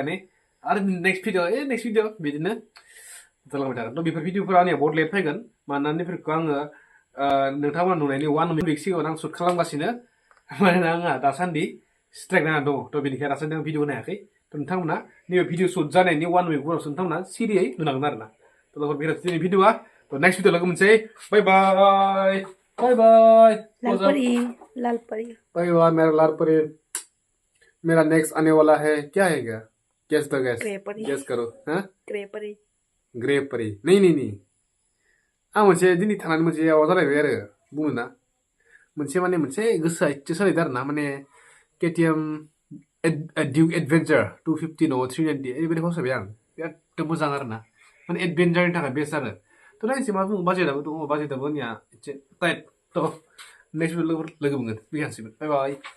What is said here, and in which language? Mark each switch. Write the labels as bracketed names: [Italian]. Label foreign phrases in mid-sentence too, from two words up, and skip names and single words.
[Bodo] लायनाय आरो [English] next video [Bodo] बिदिनो जालांबाय थागोन थ' बेफोर भिडिअफोरा आंनिया बहुत लेट फैगोन मानोना बेफोरखौ आङो नोंथांमोना नुनायनि 1 week सिगाङाव आं शुट खालामगासिनो मानोना आंहा दासान्दि स्ट्राइक नांना दङ थ' बेनिखायनो दासान्दि आं भिडिअ होनो हायाखै थ' नोंथांमोना नैबे भिडिअ शुट जानायनि 1 week उनावसो नोंथांमोना सिरियै नुलांगोन आरो ना थ' लोगोफोर बेराद दिनै भिडिअआ थ' [English] next video [Bodo] लोगो मोनसै [English] bye bye bye bye [Hindi] लाल परी [English] bye bye [Hindi] मेरा लाल परी मेरा नेक्स्ट आने वाला है क्या है क्या [English] guess the guess guess [Hindi] करो [Bodo] हाँ ग्रे परी नहीं आं मोनसे दिनै थानानै मोनसे माबा जालायबाय आरो बुङो ना मोनसे गोसोआ एसे सोलायदों आरो ना माने KTM Duke Adventure 250 नङा 390 ओरैबायदि फसायबाय आं बिराद मोजां आरो ना माने एडभेन्चारनि थाखाय बेस्ट आरो थ' नायनोसै मा बुङो बाजेटआबो दङ बाजेटआबो आंनिया एसे टाइट थ' नेक्स्ट लोगो मोनगोन फैखानोसैमोन [English] bye bye